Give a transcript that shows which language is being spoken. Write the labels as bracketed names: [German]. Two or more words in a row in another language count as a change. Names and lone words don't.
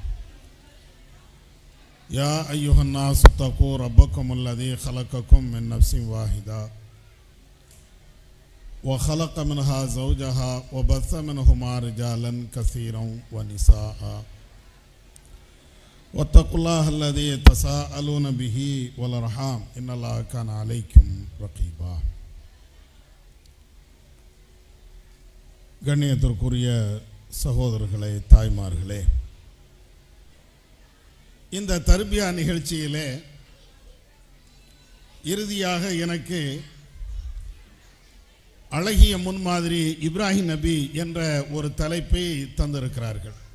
[Arabic] يا أيها الناس اتقوا ربكم الذي خلقكم من نفس واحدة وخلق منها زوجها وبث منهما رجالا كثيرا ونساء واتقوا الله الذي تساءلون به والأرحام إن الله كان عليكم رقيبا. [Tamil] கண்ணியத்திற்குரிய சகோதரர்களே, தாய்மார்களே, இந்த தர்பியா நிகழ்ச்சியிலே இறுதியாக எனக்கு அழகிய முன்மாதிரி இப்ராஹிம் நபி என்ற ஒரு தலைப்பை தந்திருக்கிறார்கள்.